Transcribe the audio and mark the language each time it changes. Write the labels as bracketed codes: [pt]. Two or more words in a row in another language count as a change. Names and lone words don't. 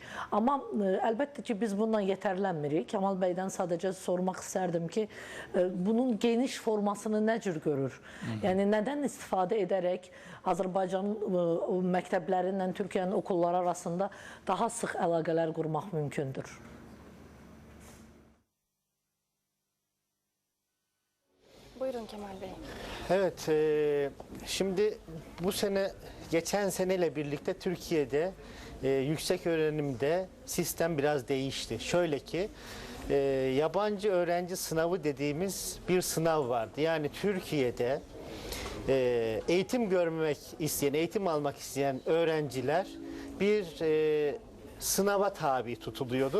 [az] Amma əlbəttə ki, biz bundan yetərlənmirik. Kamal bəydən sadəcə sormaq istərdim ki, bunun geniş formasını nə cür görür? Yəni, nədən istifadə edərək Azərbaycanın məktəblərindən Türkiyənin okulları arasında daha sıx əlaqələr qurmaq mümkündür? [tr] Buyurun Kemal Bey. Evet, şimdi bu sene, geçen seneyle birlikte Türkiye'de yüksek öğrenimde sistem biraz değişti. Şöyle ki, yabancı öğrenci sınavı dediğimiz bir sınav vardı. Yani Türkiye'de eğitim görmek isteyen, eğitim almak isteyen öğrenciler bir sınava tabi tutuluyordu.